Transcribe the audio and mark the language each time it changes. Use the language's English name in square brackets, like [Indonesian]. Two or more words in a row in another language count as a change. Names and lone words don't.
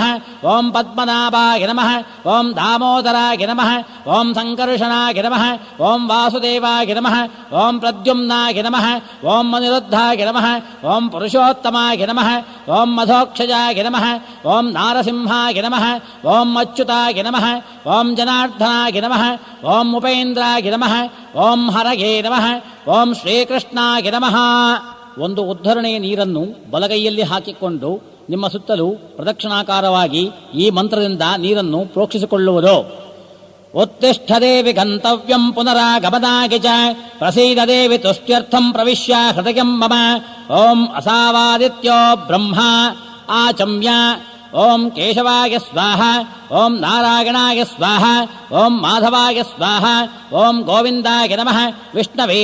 [Sanskrit] ಓಂ ಪದ್ಮನಾಭಾಯ ನಮಃ, ಓಂ ದಾಮೋದರಾಯ ನಮಃ, ಓಂ ಸಂಕರ್ಷಣಾಯ ನಮಃ, ಓಂ ವಾಸುದೇವಾಯ ನಮಃ, ಓಂ ಪ್ರದ್ಯುಮ್ನಾಯ ನಮಃ, ಓಂ ಅನಿರುದ್ಧಾಯ ನಮಃ, ಓಂ ಪುರುಷೋತ್ತಮಾಯ ನಮಃ, ಓಂ ಮಧೋಕ್ಷಜಾಯ ನಮಃ, ಓಂ ನಾರಸಿಂಹಾಯ ನಮಃ, ಓಂ ಅಚ್ಯುತಾಯ ನಮಃ, ಓಂ ಜನಾರ್ದನಾಯ ನಮಃ, ಓಂ ಉಪೇಂದ್ರಾಯ ನಮಃ, ಓಂ ಹರಯೇ ನಮಃ, ಓಂ ಶ್ರೀಕೃಷ್ಣಾಯ ನಮಃ. [Kannada] ಒಂದು ಉದ್ಧರಣೆಯ ನೀರನ್ನು ಬಲಗೈಯಲ್ಲಿ ಹಾಕಿಕೊಂಡು ನಿಮ್ಮ ಸುತ್ತಲೂ ಪ್ರದಕ್ಷಿಣಾಕಾರವಾಗಿ ಈ ಮಂತ್ರದಿಂದ ನೀರನ್ನು ಪ್ರೋಕ್ಷಿಸಿಕೊಳ್ಳುವುದು. [Sanskrit] ಉತ್ತಿಷ್ಠ ದೇವಿ ಗಂತವ್ಯಂ ಪುನರಾಗಮನಾಯ ಚ ಪ್ರಸೀದ ದೇವಿ ತುಷ್ಟ್ಯರ್ಥಂ ಪ್ರವಿಶ್ಯ ಹೃದಯಂ ಮಮ. ಓಂ ಅಸಾವಾದಿತ್ಯೋ ಬ್ರಹ್ಮ ಆಚಮ್ಯ. ಓಂ ಕೇಶವಾಯ ಸ್ವಾಹ, ಓಂ ನಾರಾಯಣಾಯ ಸ್ವಾಹ, ಓಂ ಮಾಧವಾಯ ಸ್ವಾಹ, ಓಂ ಗೋವಿಂದಾಯ ನಮಃ, ವಿಷ್ಣವೇ